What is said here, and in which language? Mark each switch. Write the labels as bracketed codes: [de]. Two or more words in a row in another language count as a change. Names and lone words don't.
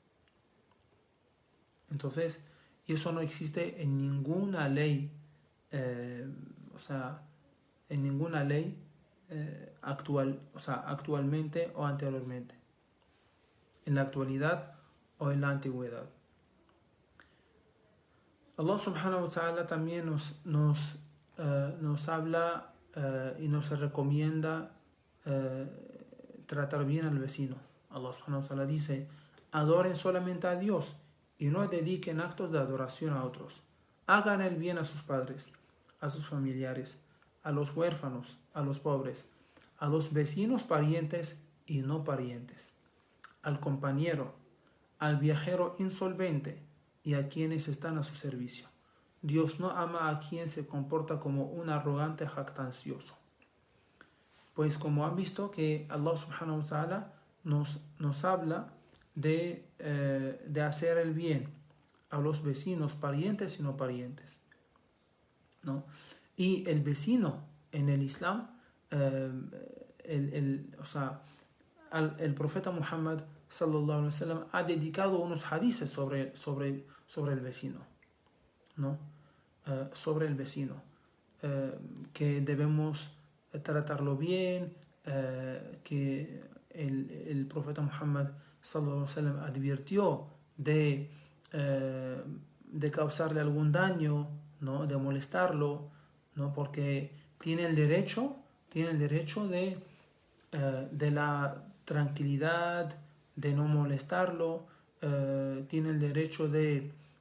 [es] Entonces, eso no existe en ninguna ley, actualmente o anteriormente, en la actualidad o en la antigüedad. [ar] الله سبحانه وتعالى [es] también nos habla y nos recomienda tratar bien al vecino. [ar] الله سبحانه وتعالى [es] dice: adoren solamente a Dios y no dediquen actos de adoración a otros. Hagan el bien a sus padres, a sus familiares, a los huérfanos, a los pobres, a los vecinos parientes y no parientes, al compañero, al viajero insolvente y a quienes están a su servicio. Dios no ama a quien se comporta como un arrogante jactancioso. Pues como han visto que [ar] الله سبحانه وتعالى [es] nos habla de hacer el bien a los vecinos, parientes y no parientes, y el vecino en el Islam, el profeta Muhammad [ar] صلى الله عليه وسلم [es] ha dedicado unos hadices sobre el vecino, sobre el vecino, que debemos tratarlo bien, que el profeta Muhammad [ar] صلى الله عليه وسلم [es] advirtió de causarle algún daño, de molestarlo, porque tiene el derecho de la tranquilidad, de no molestarlo, tiene el derecho de,